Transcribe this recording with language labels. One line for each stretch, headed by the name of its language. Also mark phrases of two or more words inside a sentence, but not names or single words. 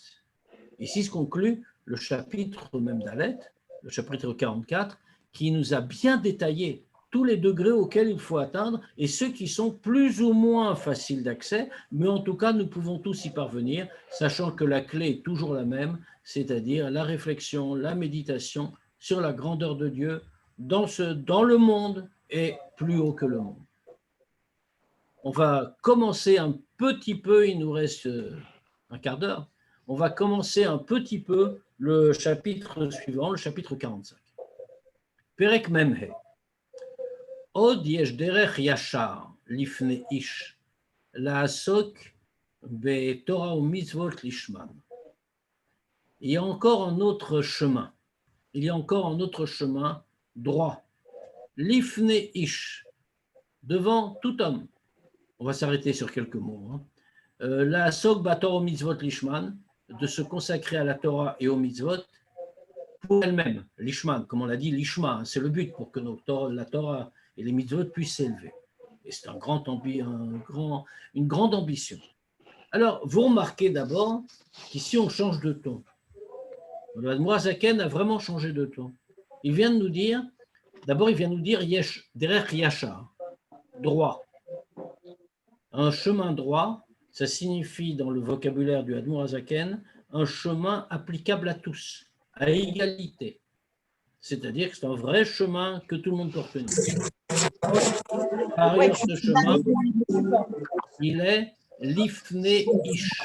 French: Ici se conclut le chapitre même d'Alet, le chapitre 44, qui nous a bien détaillé tous les degrés auxquels il faut atteindre et ceux qui sont plus ou moins faciles d'accès, mais en tout cas, nous pouvons tous y parvenir, sachant que la clé est toujours la même, c'est-à-dire la réflexion, la méditation sur la grandeur de Dieu dans le monde et plus haut que le monde. On va commencer un petit peu, il nous reste un quart d'heure, on va commencer un petit peu le chapitre suivant, le chapitre 45.
Hebrew: פרק מ"ה. עוד יש דרך ישר לפני איש לעסוק בתורה ומצוות לשמן.
French: Il y a encore un autre chemin. Il y a encore un autre chemin droit.
Hebrew: לפני איש,
French: devant tout homme. On va s'arrêter sur quelques mots.
Hebrew: לעסוק בתורה ומצוות לשמן,
French: de se consacrer à la Torah et aux mitzvot pour elle-même. Lishman, comme on l'a dit, lishma, c'est le but pour que la Torah et les mitzvot puissent s'élever. Et c'est une grande ambition. Alors, vous remarquez d'abord qu'ici, on change de ton. Le
Hebrew: אדמו"ר הזקן
French: a vraiment changé de ton. Il vient de nous dire, d'abord, il vient de nous dire
Hebrew: יש, דרך ישר,
French: droit. Un chemin droit, ça signifie dans le vocabulaire du
Hebrew: אדמו"ר הזקן
French: un chemin applicable à tous, à égalité. C'est-à-dire que c'est un vrai chemin que tout le monde peut retenir. Par ailleurs, ce chemin, il est
Hebrew: לפני איש.